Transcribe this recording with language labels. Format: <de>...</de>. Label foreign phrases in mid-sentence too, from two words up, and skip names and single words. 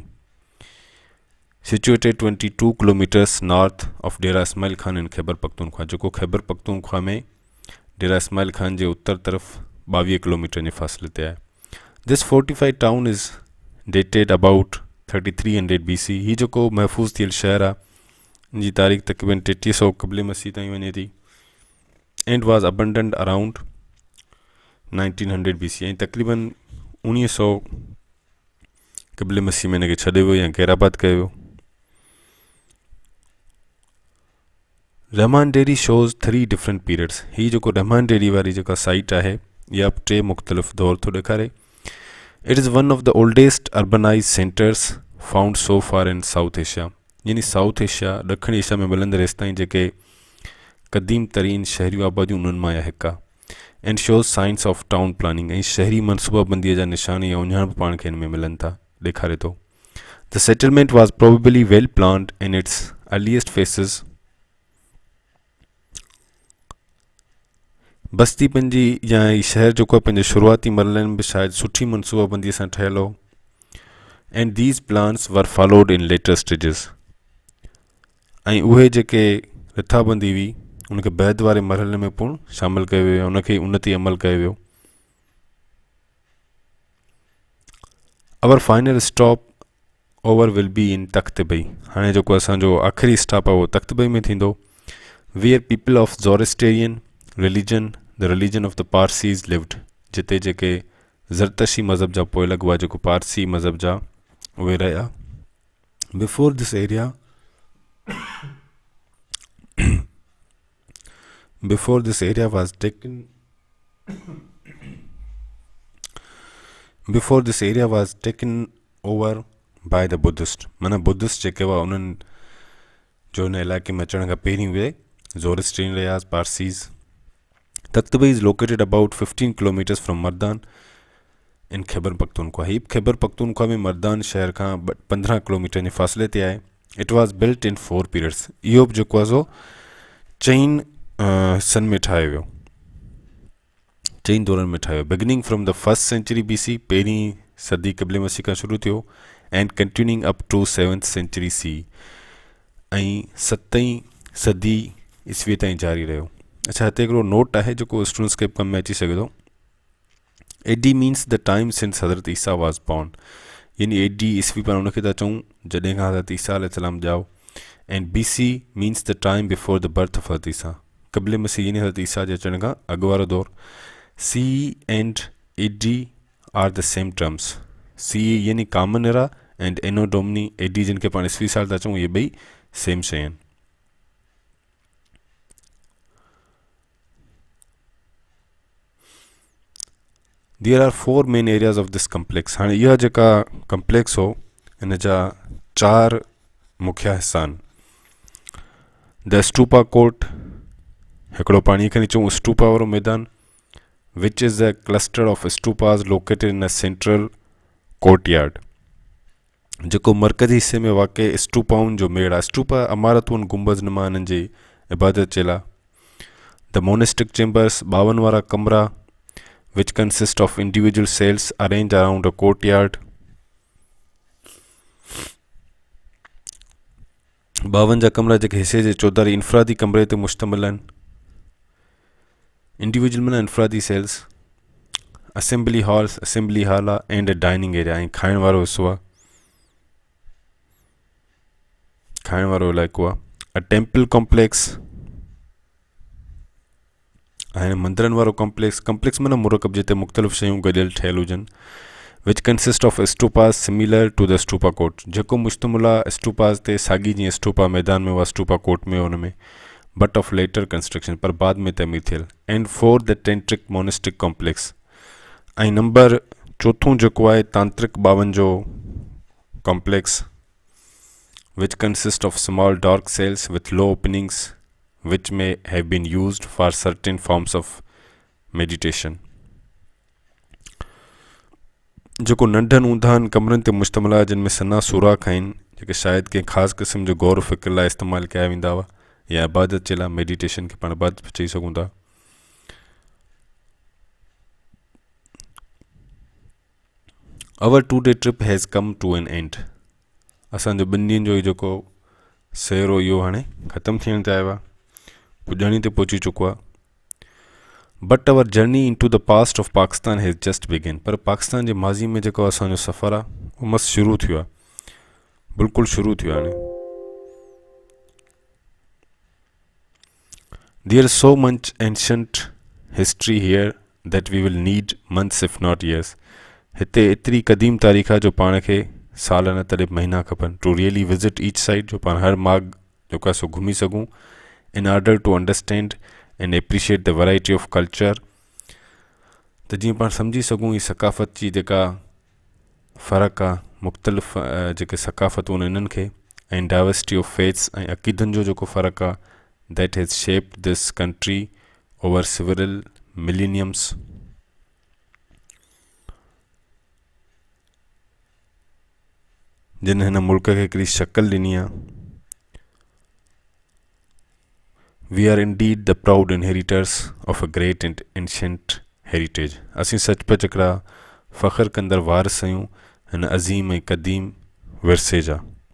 <en>Situated 22 kilometers north of Dera Ismail Khan in Khyber Pakhtunkhwa,</en> <sd>जेको खैबर पख्तूनख्वा में डेरा इस्माइल खान जे उत्तर तरफ़ 22 किलोमीटर जे फ़ासिले ते आहे।</sd> <en>This fortified town is dated about 3300 BC.</en> <sd>हीउ जेको महफ़ूज़ थियल शहर आहे इन जी तारीख़ तक़रीबन 3300 क़ब्ल मसीह ताईं वञे थी।</sd> <en>And was abandoned around 1900 BC.</en> <sd>ऐं तक़रीबन 1900 क़ब्ल मसीह में हिन खे छॾे वियो या गैराबाद कयो वियो।</sd> <en>Rahman Dheri shows 3 different periods.</en> <sd>हीउ जेको रहमान डेरी वारी जेका साइट आहे इहा 3 मुख़्तलिफ़ दौर थो ॾेखारे।</sd> <en>It is one of the oldest urbanized centers found so far in South Asia.</en> <sd>यानी साउथ एशिया ॾखिण एशिया में मिलंदड़ हेसि ताईं जेके क़दीम तरीन शहरी आबादियूं उन्हनि मां हिकु आहे।</sd> <en>And shows science of town planning.</en> <sd>ऐं शहरी मनसूबाबंदीअ जा निशान या उञाण पाण खे हिन में मिलनि था, ॾेखारे थो।</sd> <en>The settlement was probably well planned in its earliest phases.</en> <sd>बस्ती पंहिंजी या शहर जेको आहे पंहिंजे शुरूआती मरहलनि में बि शायदि सुठी मनसूबाबंदीअ सां ठहियलु हो।</sd> <en>And these plans were followed in later stages.</en> <sd>ऐं उहे जेके रिथाबंदी हुई उनखे बैदि वारे मरहले में पिणु शामिलु कयो वियो, उनखे उनते अमल कयो वियो।</sd> <en>Our final stopover will be in Takht-i-Bahi.</en> <sd>हाणे जेको असांजो आख़िरी स्टॉप आहे उहो तख्तबई में थींदो।</sd> <en>Where people of Zoroastrian religion, the religion of the Parsis lived.</en> <sd>जिते जेके ज़रतशी मज़हब जा पोइलॻ हुआ, जेको पारसी मज़हब जा उहे रहिया।</sd> <en>Before this area Before this area was taken over by the Buddhist।</en> <sd>माना बुद्धिस्ट जेके हुआ उन्हनि जो हिन इलाइक़े में अचण खां पहिरीं उहे ज़ोरेस्ट्रियन रहिया, पारसीज़।</sd> <en>Takht-i-Bahi is located about 15 kilometers from Mardan in Khyber Pakhtunkhwa.</en> <sd>हीउ खैबर पख्तूनख्वा में मर्दान शहर खां 15 किलोमीटर जे फ़ासिले ते आहे।</sd> <en>It was built in 4 periods.</en> <sd>इहो बि जेको आहे सो चईं हिस्सनि में ठाहियो वियो, चईं दौरनि में ठाहियो।</sd> <en>Beginning from the 1st century BC,</en> <sd>पहिरीं सदी क़ब्ल मसीह खां शुरू थियो।</sd> <en>And continuing up to 7th century CE.</en> <sd>ऐं 7वीं सदी ईस्वी ताईं जारी रहियो। अच्छा, हिते हिकिड़ो नोट आहे जेको स्टूडेंट्स खे कम में अची सघे थो।</sd> <en>AD means the time since Hazrat Isa was born.</en> <sd>यानी AD ईस्वी पाण उनखे था चऊं जॾहिं खां हज़रत ईसा अलैहिस्सलाम ॼाओ।</sd> <en>And BC means the time before the birth of Hazrat Isa.</en> <sd>क़ब्ल मसीह यानी हज़रत ईसा जे अचण खां अॻु वारो दौर।</sd> <en>CE and AD are the same terms.</en> <sd>CE यानी</sd> <en>Common Era and Anno Domini</en> <sd>AD जिन खे पाण ईस्वी साल था चऊं, इहे ॿई सेम शइ आहिनि।</sd> <en>There are 4 main areas of this complex।</en> <sd>हाणे इहा जेका कम्प्लेक्स हो इन जा 4 मुख्य हिस्सा आहिनि।</sd> <en>The Stupa Court,</en> <sd>हिकिड़ो पाणीअ खे चऊं स्टूपा वारो मैदान,</sd> <en>Which is a cluster of stupas located in a central courtyard,</en> <sd>जेको मरकज़ी हिस्से में वाक़ई स्टूपाउनि जो मेड़ आहे। स्टूपा इमारतूं गुंबज़ नुमा हिननि जी इबादत जे लाइ।</sd> <en>The Monastic Chambers,</en> <sd>52 वारा कमरा,</sd> <en>which consist of individual cells arranged around a courtyard।</en> <sd>52 जा कमरा जेके हिसे जे चौधारी इनफरादी कमरे ते मुश्तमिल आहिनि। इंडिविजुअल माना इनफरादी सेल्स।</sd> <en>assembly hall</en> <sd>आहे</sd> <en>and a dining area</en> <sd>ऐं खाइण वारो हिसो आहे, खाइण वारो इलाइक़ो आहे।</sd> <en>A temple complex</en> <sd>ऐं मंदरनि वारो कॉम्प्लेक्स माना मुरकब जिते मुख़्तलिफ़ शयूं गॾियल ठहियल हुजनि।</sd> <en>which consist of stupas similar to the stupa court,</en> <sd>जेको मुश्तमिल आहे स्टूपास ते, साॻी जीअं स्टूपा मैदान में हुआ</sd> <en>stupa court</en> <sd>में हुन में,</sd> <en>but of later construction,</en> <sd>पर बाद में तमीर थियल।</sd> <en>And 4 the Tantric monastic complex,</en> <sd>ऐं नंबर 4 जेको आहे तांत्रिक ॿावनि जो कॉम्प्लेक्स,</sd> <en>which consist of small dark cells with low openings which may have been used for certain forms of meditation।</en> <sd>जेको नंढनि ऊंधानि कमरनि ते मुश्तमिल आहे जिन में सना सुराख आहिनि, जेके शायदि कंहिं ख़ासि क़िस्म जो गौर फ़िक्र लाइ इस्तेमालु कया वेंदा हुआ या इबादत जे लाइ, मेडिटेशन खे पाण इबादत बि चई सघूं था।</sd> <en>Our 2-day trip has come to an end।</en> <sd>असांजो 2 ॾींहंनि जो जेको सैर हो इहो हाणे ख़तमु थियण ते आयो आहे, पुॼाणी ते पहुची चुको आहे।</sd> <en>But our journey into the past of Pakistan has just begun,</en> <sd>पर पाकिस्तान जे माज़ी में जेको असांजो सफ़र आहे उहो मस्तु शुरू थियो आहे, बिल्कुलु शुरू थियो आहे हाणे।</sd> <en>There is so much ancient history here that we will need months if not years.</en> <sd>हिते एतिरी क़दीम तारीख़ आहे जो पाण खे साल न तॾहिं महीना खपनि</sd> <en>to really visit each site,</en> <sd>जो पाण हर मार्ग जेको आहे सो घुमी सघूं,</sd> <en>in order to understand and appreciate the variety of culture,</en> <sd>त जीअं पाण सम्झी सघूं ही सकाफ़त जी जेका फ़र्क़ु आहे, मुख़्तलिफ़ जेके सकाफ़तूं आहिनि इन्हनि खे, ऐं</sd> <en>diversity of faiths</en> <sd>ऐं अक़ीदनि जो जेको फ़र्क़ु आहे,</sd> <en>That has shaped this country over several millennia.</en> <sd>जिन हिन मुल्क खे हिकिड़ी शक्ल ॾिनी आहे।</sd> <en>We are indeed the proud inheritors of a great and ancient heritage.</en> <sd>असीं सचपच हिकिड़ा फ़ख्रु कंदड़ वारिस आहियूं हिन अज़ीम ऐं क़दीम विरसे जा।</sd>